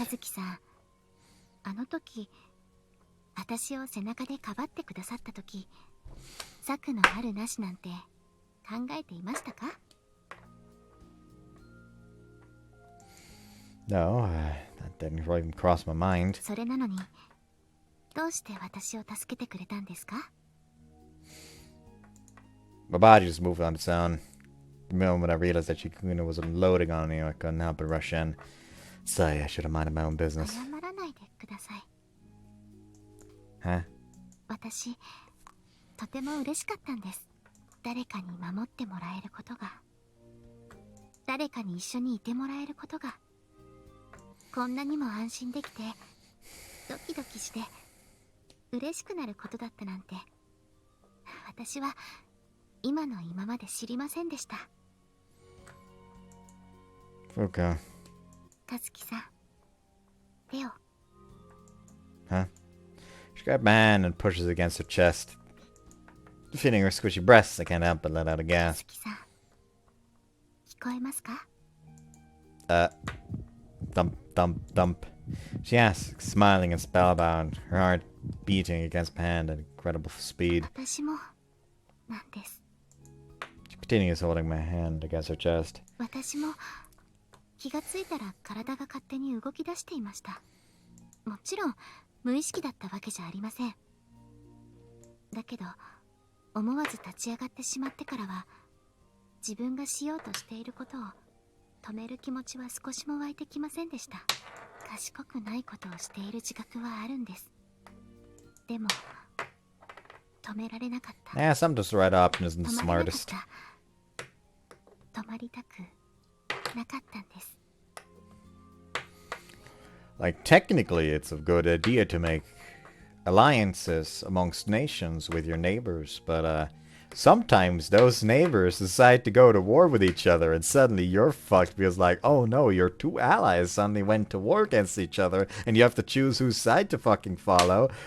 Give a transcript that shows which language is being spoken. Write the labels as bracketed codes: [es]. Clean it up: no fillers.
[ja] 和樹さん、あの時私を背中でかばってくださった時、サクのあるなしなんて考えていましたか？ [en] No, that didn't even cross my mind. それなのにどうして私を助けてくれたんですか？ My body just moved on its own. The moment I realized that Shikuna was unloading on me, I couldn't help but rush in. Sorry, I should have minded my own business. [ja] 謝らないでください。 [en] Huh? [ja] 私、とても嬉しかったんです。誰かに守ってもらえることが、誰かに一緒にいてもらえることが、こんなにも安心できて、ドキドキして、嬉しくなることだったなんて、私は今の今まで知りませんでした。 [en] Fuuko. [ja] 和樹さん、手を。 [en] Huh? She grabbed my hand and pushes it against her chest. Feeling her squishy breasts, I can't help but let out a gasp. [ja] 樹さん、聞こえますか？ [en] Thump, thump, thump. She asks, smiling and spellbound, her heart beating against my hand at incredible speed. [ja] 私もなんです。 [en] She continues holding my hand against her chest. [ja] 私も気がついたら体が勝手に動き出していました。もちろん無意識だったわけじゃありません。だけど思わず立ち上がってしまってからは、自分がしようとしていることを止める気持ちは少しも湧いてきませんでした。賢くないことをしている自覚はあるんです。でも止められなかった。 [en] Yeah, sometimes the right option isn't the [ja] 止まれなかっ [en] smartest. [ja] た。止まりたくなかったんです。 [en] Like, technically, it's a good idea to make alliances amongst nations with your neighbors, but, sometimes those neighbors decide to go to war with each other, and suddenly you're fucked because, like, oh no, your 2 allies suddenly went to war against each other, and you have to choose whose side to fucking follow.